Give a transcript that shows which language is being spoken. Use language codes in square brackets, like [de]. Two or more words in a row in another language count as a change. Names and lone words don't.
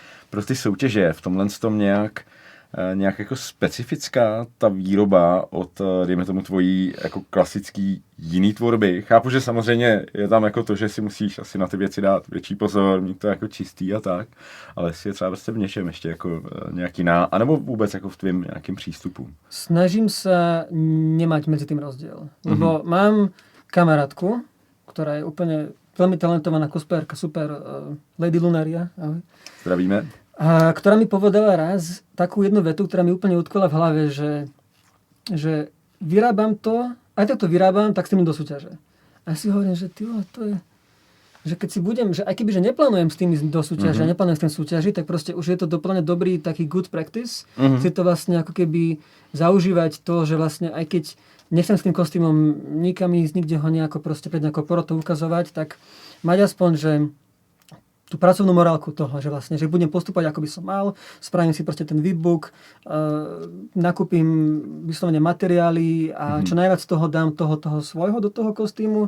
[cs] Je pro ty soutěže v tomhle tom nějak nějak jako specifická ta výroba od, dejme tomu, tvojí jako klasický jiný tvorby? Chápu, že samozřejmě je tam jako to, že si musíš asi na ty věci dát větší pozor, mít to jako čistý a tak, ale jestli je třeba prostě v něčem ještě jako nějaký anebo vůbec jako v tvým nějakým přístupu? [sk] Snažím sa nemať medzi tým rozdiel. Lebo mám kamarátku, ktorá je úplne veľmi talentovaná cosplayerka, super, Lady Lunaria. Ahoj. Zdravíme. A ktorá mi povedala raz takú jednu vetu, ktorá mi úplne utkvela v hlave, že vyrábam to, aj tak to vyrábam, tak s tým do súťaže. A ja si hovorím, že to je, že keď si budem, že aj keby, že neplánujem s tým do súťaže, neplánujem s tým súťaži, tak proste už je to doplne dobrý taký [en] good practice. [sk] Si to vlastne ako keby zaužívať to, že vlastne aj keď nechcem s tým kostýmom nikam ísť, nikde ho nejako proste pred nejakou porotou ukazovať, tak mať aspoň, že tú pracovnú morálku toho, že vlastne, že budem postupovať, ako by som mal, spravím si proste ten výbook, nakúpim vyslovene materiály a čo najviac toho dám toho svojho do toho kostýmu.